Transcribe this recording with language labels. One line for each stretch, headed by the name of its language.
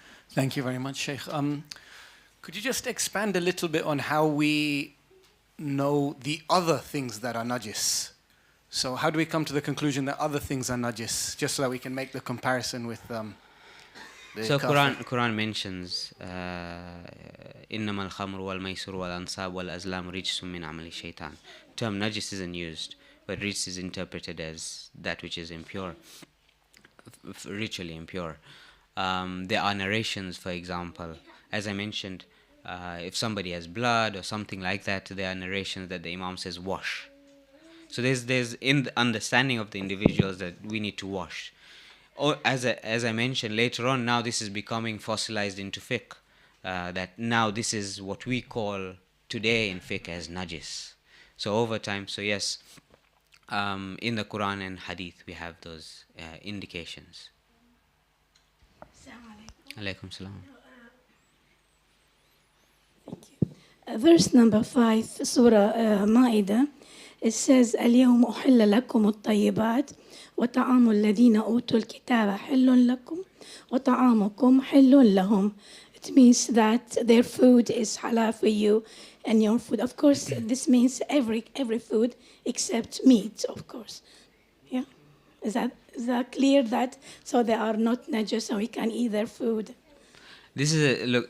English: Thank you very much, Sheikh. Could you just expand a little bit on how we know the other things that are najis? So how do we come to the conclusion that other things are najis, just so that we can make the comparison with the So kafir?
Arabic: Quran mentions إنما الخمر والميسر والأنصاب والأزلام رجس من عمل الشيطان.
English: Term najis isn't used, but rijs is interpreted as that which is impure, ritually impure. There are narrations, for example, as I mentioned, if somebody has blood or something like that, there are narrations that the Imam says wash. So there's in the understanding of the individuals that we need to wash. Or as I mentioned later on, now this is becoming fossilized into fiqh. That now this is what we call today in fiqh as najis. So over time, so yes, in the Quran and Hadith we have those indications. Alaykum salam. Verse number 5, Surah Ma'idah, it says,
Arabic: اليوم أحل لكم الطيبات وطعام الذين أوتوا الكتاب حل لكم وطعامكم حل لهم.
English: It means that their food is halal for you and your food. Of course, this means every food except meat, of course. Yeah? Is that clear that? So they are not najis and we can eat their food. This is look.